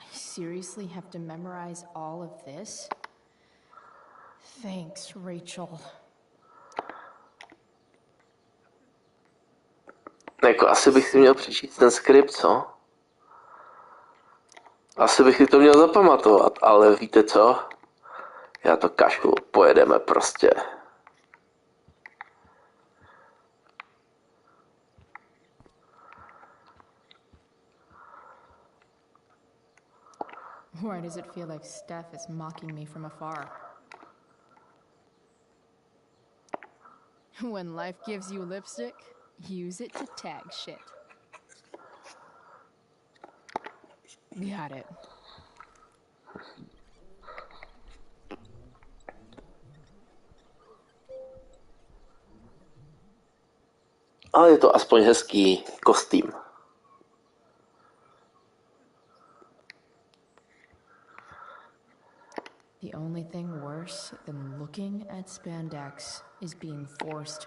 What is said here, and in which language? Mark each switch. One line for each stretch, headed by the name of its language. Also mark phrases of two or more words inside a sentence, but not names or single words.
English: seriously have to memorize all of this? Thanks, Rachel.
Czech: Jako asi bych si měl přečíst ten skript, co? Asi bych si to měl zapamatovat, ale víte co? Já to kašlu, pojedeme prostě.
English: Why does it feel like Steph is mocking me from afar? When life gives you lipstick, use it to tag shit. Got it.
Czech: Ale je to aspoň hezký kostým.
English: The only thing worse than looking at spandex is being forced.